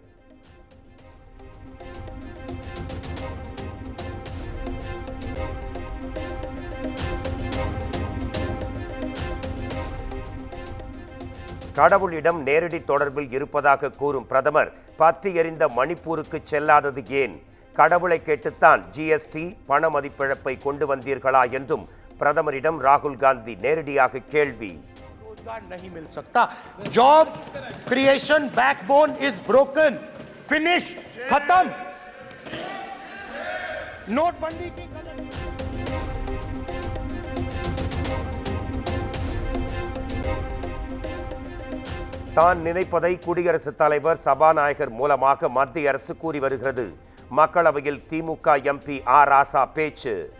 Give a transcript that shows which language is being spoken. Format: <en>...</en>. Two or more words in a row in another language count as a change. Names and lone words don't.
<ta>கடவுளிடம் நேரடி தொடர்பில் இருப்பதாக கூறும் பிரதமர் பற்றி எறிந்த மணிப்பூருக்கு செல்லாதது ஏன்? கடவுளை கேட்டுத்தான் ஜிஎஸ்டி பண மதிப்பிழப்பை கொண்டு வந்தீர்களா என்றும் பிரதமரிடம் ராகுல் காந்தி நேரடியாக கேள்வி.</ta> <hi>नहीं मिल सकता.</hi> <en>job creation backbone is broken.</en> <hi>फिनिश, खत्म. नोटबंदी की</hi> <ta>தான் நினைப்பதை குடியரசுத் தலைவர் சபாநாயகர் மூலமாக மத்திய அரசு கூறி வருகிறது. மக்களவையில் திமுக எம்பி ஆர் ராசா பேச்சு.</ta>